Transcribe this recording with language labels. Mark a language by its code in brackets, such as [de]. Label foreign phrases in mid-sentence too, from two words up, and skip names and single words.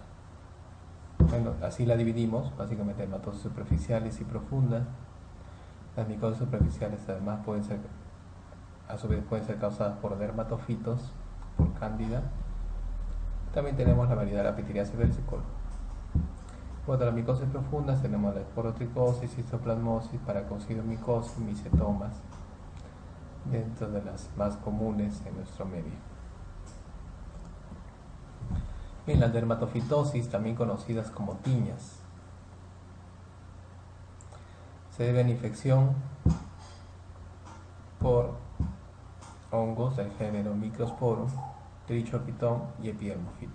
[es] Bueno, así la dividimos, básicamente dermatosis superficiales y profundas. Las micosis superficiales además a su vez pueden ser causadas por dermatofitos, por cándida. También tenemos la variedad de la pitiriasis versicolor. Bueno, las micosis profundas tenemos la esporotricosis, histoplasmosis, paracocidomicosis, micetomas, dentro de las más comunes en nuestro medio. Bien, las dermatofitosis, también conocidas como tiñas, se deben a infección por hongos del género Microsporum, Trichophyton y Epidermophyton.